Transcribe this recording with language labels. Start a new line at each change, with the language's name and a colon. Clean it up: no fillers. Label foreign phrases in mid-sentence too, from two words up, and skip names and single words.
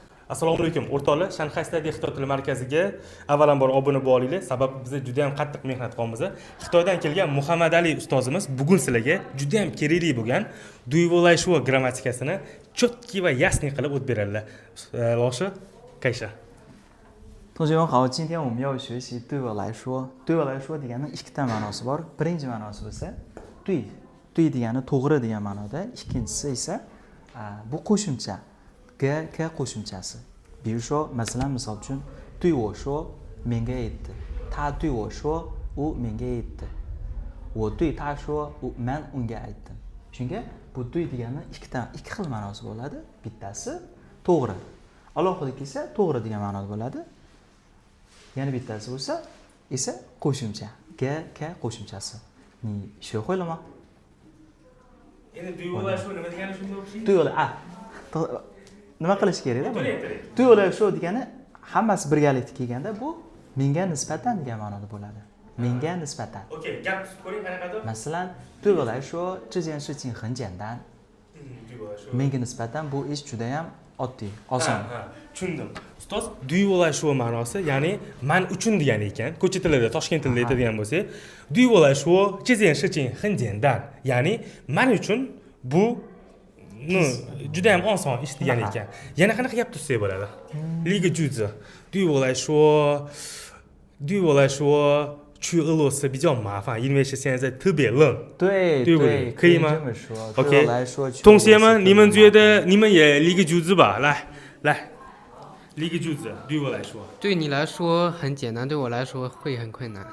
Uzbek: Assalomu alaykum o'rtoqlar. Shanxay Study Xitoy tili markaziga avvalambor obuna bo'linglar. Sababi biz juda ham qattiq mehnat qilamiz. Xitoydan kelgan Muhammad Ali ustozimiz bugun sizlarga juda ham kerakli bo'lgan Duyvolashvo grammatikasini chotki va yasniy qilib o'tib beradilar.
Chinese: 老师，开始。同学们好，今天我们要学习对我来说。对我来说
Uzbek: degani ikkita ma'nosi bor. Birinchi ma'nosi bo'lsa tuy degani to'g'ri degan ma'noda, ikkinchisi esa bu qo'shimcha k qo'shimchasi.
Chinese: 比如说
Uzbek: masalan misol uchun
Chinese: 对我说
Uzbek: menga aytdi.
Chinese: 他对我说
Uzbek: u menga aytdi.
Chinese: 我对他说
Uzbek: men unga aytdim. Shunga bu tuy degani ikki xil ma'nosi bo'ladi. Bittasi to'g'ri. Alohida kelsa to'g'ri degan ma'noda bo'ladi. Yana bittasi bo'lsa esa qo'shimcha k qo'shimchasi.
Chinese: Ni 学会了吗？
Uzbek: Endi Duyvolashvo nima degani shunday o'xshaydi? Nima qilish kerak edi? Duyvolashvo degani hammasi birgalikda kelganda bu menga nisbatan degan ma'noda bo'ladi. Menga nisbatan. Okay, gap tuzib ko'ring qanaqadir. Masalan,
Chinese: 对我来说这件事情很简单。
Uzbek: Menga nisbatan bu ish juda ham oddiy, oson. Tushundim. Ustoz, Duyvolashvo ma'nosi, ya'ni men uchun degani ekan. Ko'cha tilida, Toshkent tilida aytadigan bo'lsak, Duyvolashvo
Chinese: 这件事情很简单.
Uzbek: Ya'ni men uchun bu juda ham oson ish degani ekan. Yana qanaqa gap tuzsak bo'ladi?
Chinese: Liga juzi. Duyvolashvo 去俄罗斯比较麻烦，因为是现在特别冷。对不对？可以吗 ？OK。同学们，你们觉得你们也理个句子吧？来，理个句子，对我来说。对你来说很简单，对我来说会很困难。